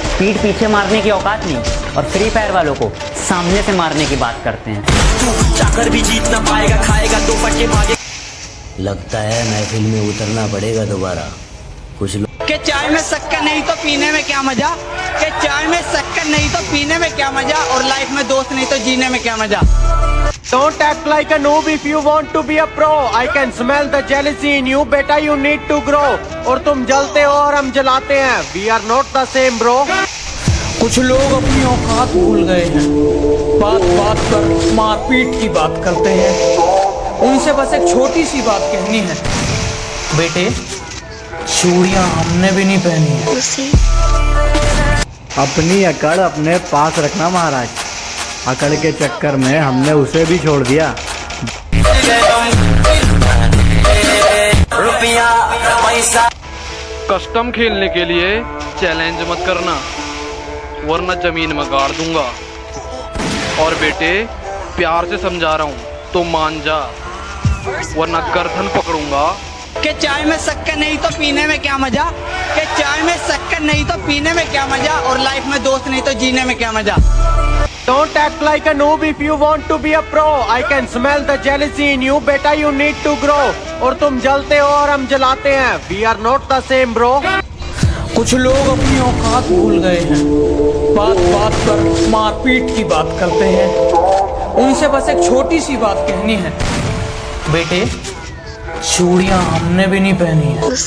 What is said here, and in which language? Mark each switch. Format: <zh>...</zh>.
<hi>पीठ पीछे मारने की औकात नहीं, और फ्री फायर वालों को सामने से मारने की बात करते हैं। चाकर भी जीत ना पाएगा, खाएगा दो फटके भागे। लगता है महफिल में उतरना पड़ेगा दोबारा। कुछ लोग कि चाय में शक्कर नहीं तो पीने में क्या मजा, कि चाय में शक्कर नहीं तो पीने में क्या मजा, और लाइफ में दोस्त नहीं तो जीने में क्या मजा।</hi> <en>Don't act like a noob if you want to be a pro. I can smell the jealousy in you. बेटा you need to grow.</en> <hi>और तुम जलते हो और हम जलाते हैं.</hi> <en>We are not the same bro.</en> <hi>कुछ लोग अपनी औकात भूल गए हैं, बात बात पर मारपीट की बात करते हैं। उनसे बस एक छोटी सी बात कहनी है, बेटे चूड़ियां हमने भी नहीं पहनी है। अपनी अकड़ अपने पास रखना महाराज। अकड़ के चक्कर में हमने उसे भी छोड़ दिया। रुपया पैसा। कस्टम खेलने के लिए चैलेंज मत करना, वरना जमीन में गाड़ दूंगा। और बेटे प्यार से समझा रहा हूँ तो मान जा, वरना गर्दन पकड़ूंगा। कि चाय में शक्कर नहीं तो पीने में क्या मजा, कि चाय में शक्कर नहीं तो पीने में क्या मजा, और लाइफ में दोस्त नहीं तो जीने में क्या मजा।</hi> <en>Don't act like a noob if you want to be a pro. I can smell the jealousy in you. बेटा you need to grow.</en> <hi>और तुम जलते हो और हम जलाते हैं.</hi> <en>We are not the same bro.</en> <hi>कुछ लोग अपनी औकात भूल गए हैं, बात बात पर मारपीट की बात करते हैं। उनसे बस एक छोटी सी बात कहनी है, बेटे चूड़ियां हमने भी नहीं पहनी है।</hi>